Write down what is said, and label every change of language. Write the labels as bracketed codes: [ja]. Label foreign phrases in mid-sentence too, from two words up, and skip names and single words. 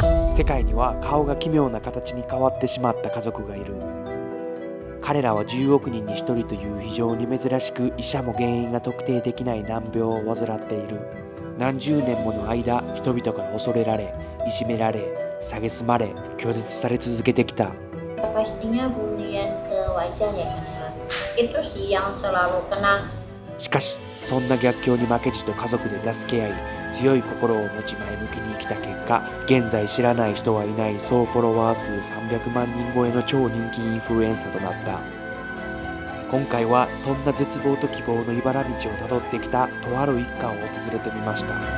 [ja] 世界には顔が奇妙な形に変わってしまった家族がいる。彼らは10億人に1人という非常に珍しく、医者も原因が特定できない難病を患っている。何十年もの間、人々から恐れられ、いじめられ、蔑まれ、拒絶され続けてきた。 [id] Pastinya bulian ke wajah ya kan. Itu sih yang selalu kena. [ja] しかし、そんな逆境に負けじと家族で助け合い、強い心を持ち前向きに生きた結果、現在知らない人はいない総フォロワー数300万人超えの超人気インフルエンサーとなった。今回はそんな絶望と希望の茨道をたどってきたとある一家を訪れてみました。